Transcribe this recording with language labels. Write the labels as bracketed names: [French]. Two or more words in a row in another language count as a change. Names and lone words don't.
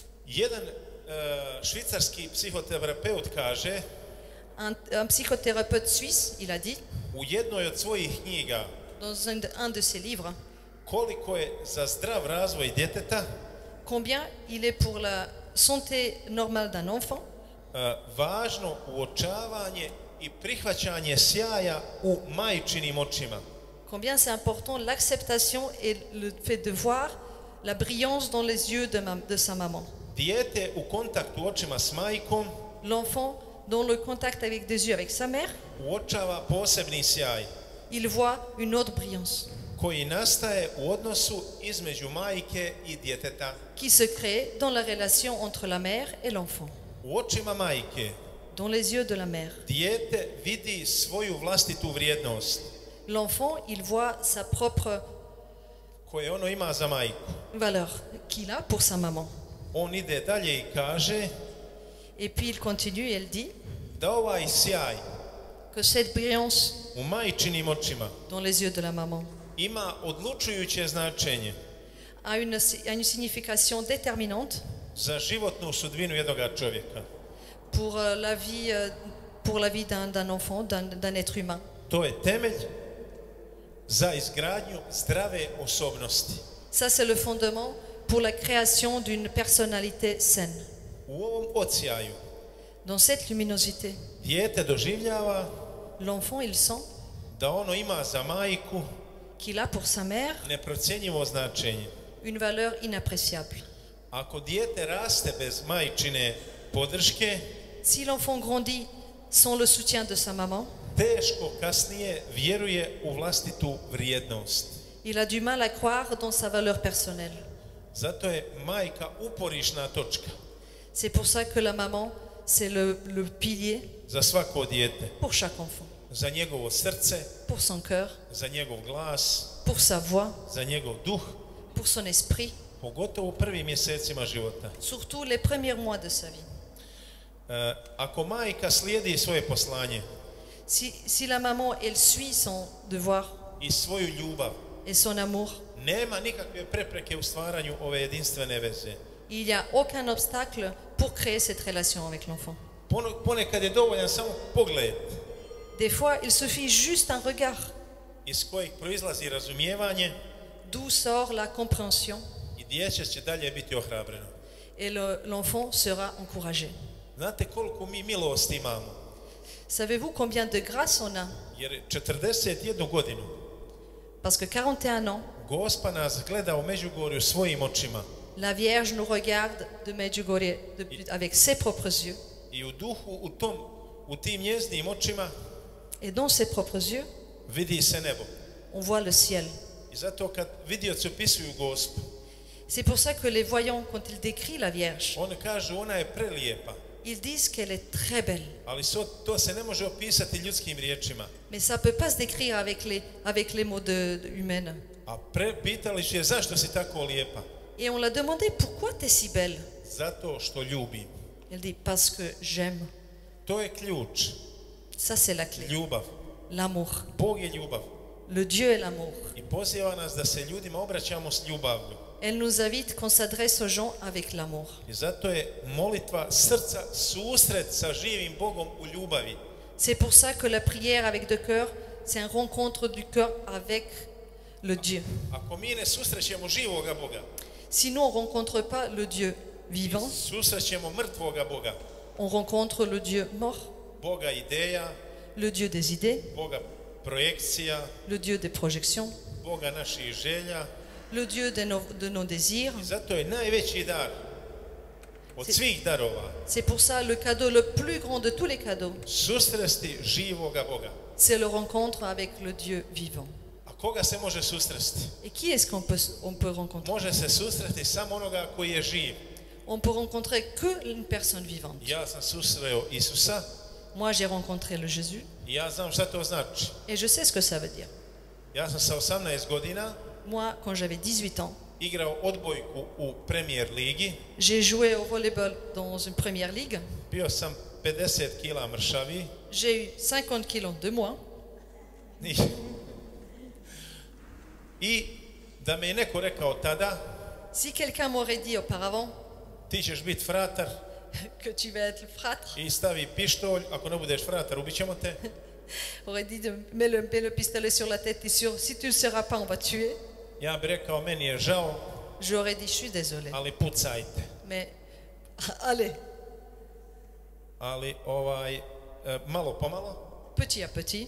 [Croatian] Jedan švicarski psihoterapeut kaže [French] Un psychothérapeute suisse, il a dit, [Croatian] u jednoj od svojih knjiga [French] dans un de ses livres, [Croatian] koliko je za zdrav razvoj djeteta [French] combien il est pour la santé normale d'un enfant [Croatian] važno uočavanje i prihvaćanje sjaja u majčinim očima. [French] combien c'est important l'acceptation et le fait de voir la brillance dans les yeux de sa maman. [Croatian] Dijete u kontaktu očima s majkom [French] L'enfant, dans le contact avec des yeux avec sa mère, [Croatian] uočava posebni sjaj [French] il voit une autre brillance [Croatian] koji nastaje u odnosu između majke i djeteta. [French] qui se crée dans la relation entre la mère et l'enfant. [Croatian] U očima majke [French] Dans les yeux de la mère, [Croatian] dijete vidi svoju vlastitu vrijednost [French] l'enfant, il voit sa propre [Croatian] koje ono ima za majku. [French] valeur qu'il a pour sa maman. [Croatian] On ide dalje i kaže [French] Et puis il continue et il dit [Croatian] da ovaj sjaj [French] que cette brillance [Croatian] u majčinim očima [French] dans les yeux de la maman [Croatian] ima odlučujuće značenje [French] a une signification déterminante [Croatian] za životnu sudbinu jednoga čovjeka. [French] pour la vie d'un enfant, d'un être humain. [Croatian] To je temelj za izgradnju zdrave osobnosti. [French] Ça, c'est le fondement pour la création d'une personnalité saine. [Croatian] U ovom odsjaju [French] Dans cette luminosité, [Croatian] dijete doživljava [French] l'enfant, il sent [Croatian] da ono ima za majku [French] qu'il a pour sa mère [Croatian] neprocjenjivo značenje. [French] une valeur inappréciable. [Croatian] Ako dijete raste bez majčine podrške, [French] Si l'enfant grandit sans le soutien de sa maman, [Croatian] teško kasnije vjeruje u vlastitu vrijednost. [French] il a du mal à croire dans sa valeur personnelle. [Croatian] Zato je majka uporišna točka [French] C'est pour ça que la maman, c'est le pilier [Croatian] za svako dijete, [French] pour chaque enfant, [Croatian] za njegovo srce, [French] pour son cœur, [Croatian] za njegov glas, [French] pour sa voix, [Croatian] za njegov duh, [French] pour son esprit, [Croatian] pogotovo u prvim mjesecima života. [French] surtout les premiers mois de sa vie. [Croatian] Ako majka slijedi svoje poslanje [French] Si la maman, elle suit son devoir [Croatian] i svoju ljubav, [French] et son amour, [Croatian] nema nikakve prepreke u stvaranju ove jedinstvene veze. [French] il n'y a aucun obstacle pour créer cette relation avec l'enfant. [Croatian] Ponekad je dovoljan samo pogled [French] Des fois, il suffit juste un regard, [Croatian] iz kojeg proizlazi razumijevanje [French] d'où sort la compréhension, [Croatian] i dijete će dalje biti ohrabreno. [French] et l'enfant sera encouragé. [Croatian] Znate koliko mi milosti imamo? [French] Savez-vous combien de grâce on a? [Croatian] Jer 41 godinu [French] Parce que 41 ans, [Croatian] Gospa nas gleda u Međugorju svojim očima [French] la Vierge nous regarde de Medjugorje avec ses propres yeux. [Croatian] i u duhu u tim njeznim očima [French] Et dans ses propres yeux, [Croatian] vidi se nebo. [French] on voit le ciel. [Croatian] I zato kad vidioci opisuju Gospu, [French] C'est pour ça que les voyants, quand ils décrivent la Vierge, [Croatian] oni kažu ona je prelijepa, [French] ils disent qu'elle est très belle. [Croatian] ali to se ne može opisati ljudskim riječima. [French] Mais ça ne peut pas se décrire avec les mots humains. [Croatian] A pitali su je zašto si tako lijepa? [French] Et on l'a demandé, pourquoi tu es si belle? [Croatian] Zato što ljubim. [French] Elle dit, parce que j'aime. [Croatian] To je ključ. [French] Ça, c'est la clé. [Croatian] Ljubav. [French] L'amour. [Croatian] Bog je ljubav. [French] Le Dieu est l'amour. [Croatian] I poziva nas da se ljudima obraćamo s ljubavlju. [French] Elle nous invite qu'on s'adresse aux gens avec l'amour. [Croatian] I zato je molitva srca susret sa živim Bogom u ljubavi. [French] C'est pour ça que la prière avec le cœur, c'est une rencontre du cœur avec le Dieu. [Croatian] Ako mi ne susrećemo živoga Boga, [French] Si nous, on ne rencontre pas le Dieu vivant, [Croatian] susrećemo mrtvoga Boga. [French] on rencontre le Dieu mort, [Croatian] Boga ideja, [French] le Dieu des idées, [Croatian] Boga projekcija, [French] le Dieu des projections, [Croatian] Boga naših želja. [French] le Dieu de nos désirs. [Croatian] I zato je najveći dar od svih darova [French] C'est pour ça le cadeau le plus grand de tous les cadeaux, [Croatian] susresti živoga Boga. [French] c'est le rencontre avec le Dieu vivant. [Croatian] A koga se može susresti? [French] Et qui est-ce on peut rencontrer? [Croatian] Može se susresti samo onoga koji je živ. [French] On peut rencontrer que une personne vivante. [Croatian] Ja sam susreo Isusa [French] Moi, j'ai rencontré le Jésus [Croatian] i ja znam šta to znači. [French] et je sais ce que ça veut dire. [Croatian] Ja sam sa 18 godina [French] Moi, quand j'avais 18 ans, [Croatian] igrao odbojku u Premier ligi. [French] j'ai joué au volleyball dans une première ligue. [Croatian] Bio sam 50 kila mršavi. [French] J'ai eu 50 kilos de moins. [Croatian] I da me je neko rekao tada, [French] Si quelqu'un m'aurait dit auparavant, [Croatian] ti ćeš biti fratar [French] que tu vas être fratre. [Croatian] i stavi pištolj, ako ne budeš fratar, ubit ćemo te. [French] Aurait dit mets le pistolet sur la tête, t'es sûr, si tu ne le seras pas, on va te tuer. [Croatian] Ja bih rekao, meni je žao, [French] J'aurais dit, je suis désolé, [Croatian] ali pucajte. [French] mais allez, [Croatian] Ali malo pomalo, [French] petit à petit,